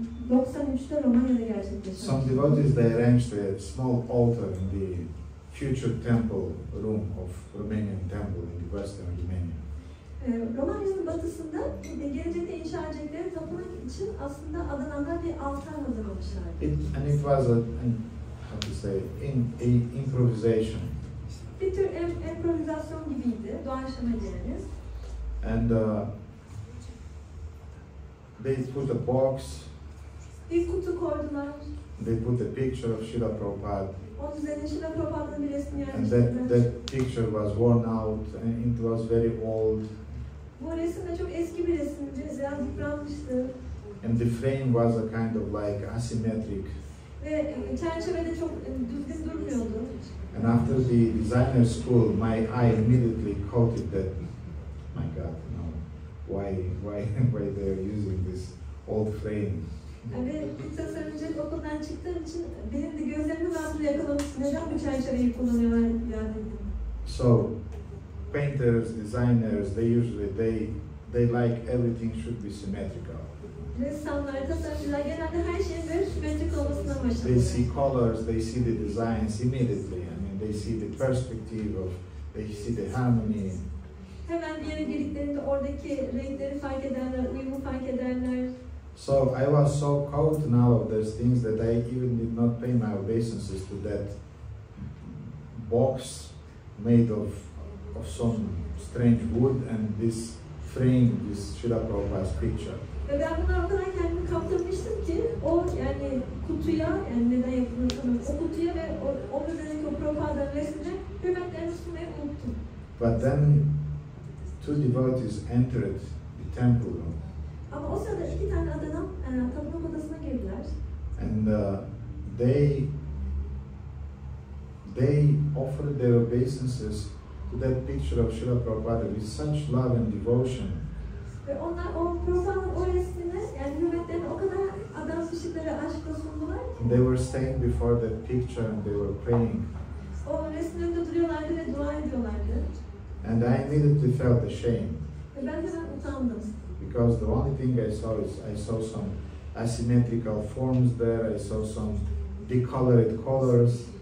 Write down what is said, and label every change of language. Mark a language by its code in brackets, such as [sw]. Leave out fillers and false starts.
[tr] 93'te Romanya'da gerçekleşti. [en] Some devotees, they arranged a small altar in the future temple room of Romanian temple in the western Romania. [tr] Romanya'nın batısında gelecekte inşa edecekleri tapınak için aslında adananlar bir altar hazırlamışlar. [en] And it was how to say, improvisation. [tr] Bir tür improvizasyon gibiydi, doğaçlama diyeniz. [en] And they put a box. [tr] Bir kutu koydular. [en] They put a picture of Srila Prabhupada. [tr] Onun üzerine Srila Prabhupāda'nın bir resmini [en] And [tr] yerleştirdiler. [en] that picture was worn out and it was very old. [tr] Bu resim de çok eski bir resimdi, biraz yıpranmıştı. [en] And the frame was a kind of like asymmetric. [tr] Ve çerçeve de çok düzgün durmuyordu. [en] And after the designer school, my eye immediately caught it that, my God, no, why they are using this old frame? [tr] Ve tasarımcılık okuldan çıktığım için benim de gözlerimi rahatlığı yakalamış. Neden bu çerçeveyi kullanıyorlar yani dedim. [en] So, painters, designers, they like everything should be symmetrical. [tr] Ressamlar, tasarımcılar genelde her şeyin böyle simetrik olmasına başlıyor. [en] They see colors, they see the designs immediately. I mean, they see the perspective of, they see the harmony. [tr] Hemen bir yere girdiklerinde oradaki renkleri fark ederler, uyumu fark ederler. [en] So I was so caught in all of those things that I even did not pay my obeisances to that box made of some strange wood and this frame, this Srila Prabhupada's picture. [tr] Ve ben buna o kadar kendimi kaptırmıştım ki o yani kutuya, yani neden yapıldığını sanırım, o kutuya ve onun üzerindeki o Prabhupāda'nın resmine hürmetlerini sunmayı unuttum. [en] But then two devotees entered the temple room. [tr] Ama o sırada iki tane adanan tapınak odasına girdiler. [en] And they offered their obeisances to that picture of Srila Prabhupada with such love and devotion. [tr] Ve onlar o Prabhupāda'nın o resmine, yani hürmetlerini o kadar adanmışlıkları aşkla sundular ki. [en] And they were staying before that picture and they were praying. [tr] O resmin önünde duruyorlardı ve dua ediyorlardı. [en] And I immediately felt ashamed. [tr] Ve ben hemen utandım. [en] Because the only thing I saw some asymmetrical forms there, I saw some decolored colors.